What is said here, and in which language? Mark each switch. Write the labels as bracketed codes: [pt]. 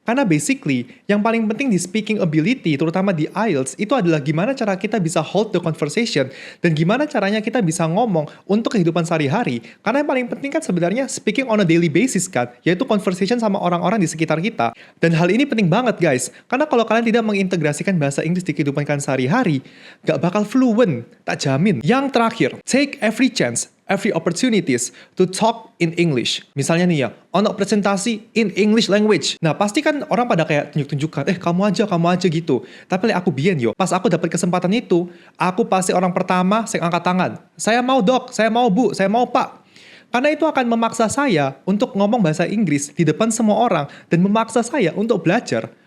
[id] Karena [en] basically, [id] yang paling penting di speaking ability, terutama di IELTS, itu adalah gimana cara kita bisa [en] hold the conversation, [id] dan gimana caranya kita bisa ngomong untuk kehidupan sehari-hari. Karena yang paling penting kan sebenarnya [en] speaking on a daily basis [id] kan, yaitu conversation sama orang-orang di sekitar kita. Dan hal ini penting banget guys, karena kalau kalian tidak mengintegrasikan bahasa Inggris di kehidupan kalian sehari-hari, gak bakal fluent, tak jamin. Yang terakhir, [en] take every chance, every opportunities to talk in English. [id] Misalnya nih ya, [jv] ono [id] presentasi [en] in English language. [id] Nah, pasti kan orang pada kayak tunjuk-tunjukkan, kamu aja gitu. Tapi aku [jv] biyen yo, [id] pas aku dapat kesempatan itu, aku pasti orang pertama yang angkat tangan. Saya mau dok, saya mau bu, saya mau pak. Karena itu akan memaksa saya untuk ngomong bahasa Inggris di depan semua orang dan memaksa saya untuk belajar.